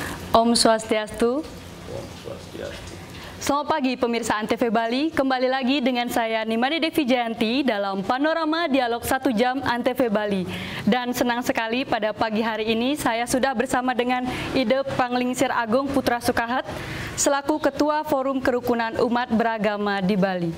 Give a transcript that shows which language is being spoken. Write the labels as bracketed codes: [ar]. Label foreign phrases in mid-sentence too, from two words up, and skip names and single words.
[ban] Om Swastiastu. Om Swastiastu. [id] Selamat pagi pemirsa Antv Bali, kembali lagi dengan saya Nimade Devi Jayanti dalam Panorama Dialog 1 Jam Antv Bali. Dan senang sekali pada pagi hari ini saya sudah bersama dengan Ide Panglingsir Agung Putra Sukahat selaku Ketua Forum Kerukunan Umat Beragama di Bali.